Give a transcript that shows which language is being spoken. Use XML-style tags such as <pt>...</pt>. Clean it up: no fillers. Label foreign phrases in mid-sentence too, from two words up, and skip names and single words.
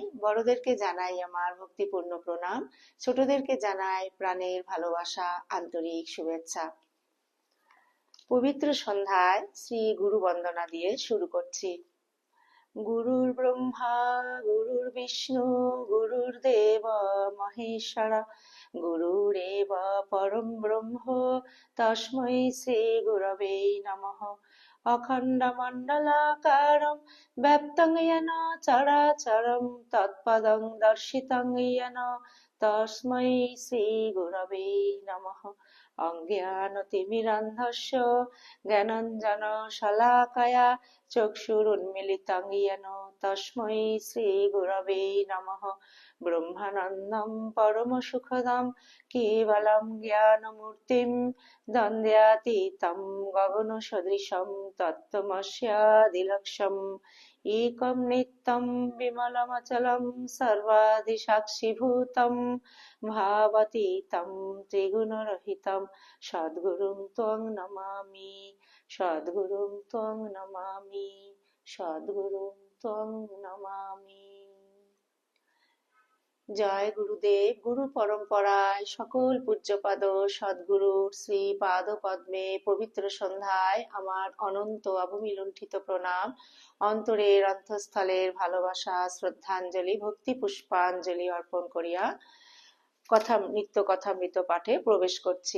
<bn>বড়দেরকে জানাই আমার ভক্তিপূর্ণ প্রণাম, ছোটদেরকে জানাই প্রাণের ভালোবাসা, আন্তরিক শুভেচ্ছা। পবিত্র সন্ধ্যায় শ্রী গুরু বন্দনা দিয়ে শুরু করছি।</bn> <sa>গুরুর ব্রহ্মা গুরুর বিষ্ণু গুরুর্দেব মহেশ্বর গুরুরেব পরম ব্রহ্ম তস্मै শ্রী গুরবে নমঃ। অখণ্ডমণ্ডলাকারं ব্যক্तं येन চরাচরं তৎপদং দর্শিतं येन তস্मै শ্রী গুরবে নমঃ। অজ্ঞানতিমিরান্ধস্য জ্ঞানাঞ্জন শলাকয়া চক্ষুরুন্মিলিतं येन তস্मै শ্রী গুরবে নমঃ। ব্রহ্মানন্দं পরমসুখদं কেবलं জ্ঞানমূর্তিं দ্বন্দ্বাতীतं গগনসদৃশं তত্ত্বমস্যাদিলক্ষ্যम् एकं नित्यं विमलमचलं सर्वादिसाक्षिभूतं भावातीतं त्रिगुणरहितं सद्गुरुं त्वं नमामि सद्गुरुं त्वं नमामि सद्गुरुं त्वं नमामि।</sa> <bn>জয় গুরুদেব। গুরু পরম্পরায় সকল পূজ্যপাদ সদ্গুরু শ্রী পাদ পদ্মে পবিত্র সন্ধ্যায় আমার অনন্ত অবমিলুণ্ঠিত প্রণাম, অন্তরের অন্তঃস্থলের ভালোবাসা, শ্রদ্ধাঞ্জলি, ভক্তি পুষ্পাঞ্জলি অর্পণ করিয়া নিত্য কথামৃত পাঠে প্রবেশ করছি।</bn>